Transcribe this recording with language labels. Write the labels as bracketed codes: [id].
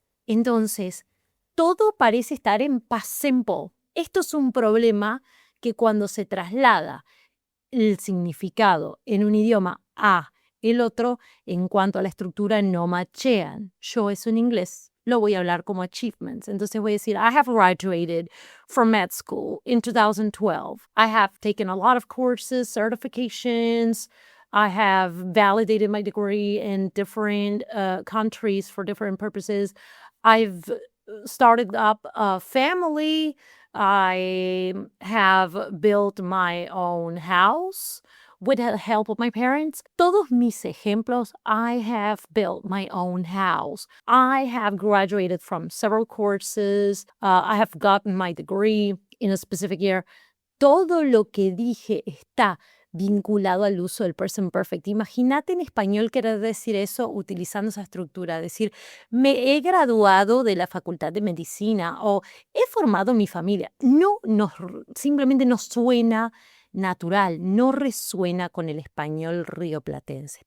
[es] Entonces, todo parece estar en past simple. Esto es un problema que cuando se traslada el significado en un idioma a el otro, en cuanto a la estructura, no machean. Yo eso en inglés lo voy a hablar como achievements. [en] Entonces voy a decir, I have graduated from med school in 2012. I have taken a lot of courses, certifications. I have validated my degree in different countries for different purposes. I've started up a family. I have built my own house with the help of my parents. Todos mis ejemplos, I have built my own house. I have graduated from several courses. I have gotten my degree in a specific year. [es] Todo lo que dije está vinculado al uso del present perfect. Imagínate en español querer decir eso utilizando esa estructura, decir, me he graduado de la Facultad de Medicina o he formado mi familia. Simplemente no suena natural, no resuena con el español rioplatense.